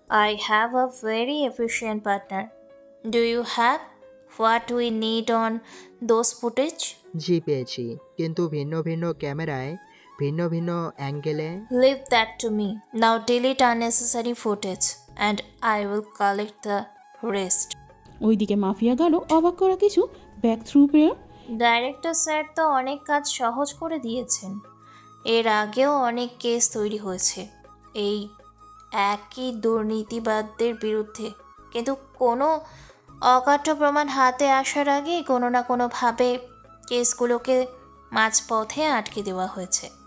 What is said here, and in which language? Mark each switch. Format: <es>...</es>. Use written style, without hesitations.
<en>I have a very efficient partner. Do you have what we need on those footage?</en> <bn>জি পেয়েছি, কিন্তু ভিন্ন ভিন্ন ক্যামেরায়, ভিন্ন ভিন্ন অ্যাঙ্গেলে।</bn> <en>Leave that to me. Now delete unnecessary footage and I will collect the rest.</en> <bn>ওইদিকে mafia গার্লও অবাক করা কিছু ব্যাক থ্রু পেল। ডাইরেক্টর স্যার তো অনেক কাজ সহজ করে দিয়েছেন। এর আগেও অনেক কেস তৈরি হয়েছে এই একই দুর্নীতিবাদদের বিরুদ্ধে, কিন্তু কোনো অকাঠ্য প্রমাণ হাতে আসার আগেই কোনো না কোনোভাবে কেসগুলোকে মাঝপথে আটকে দেওয়া হয়েছে।</bn>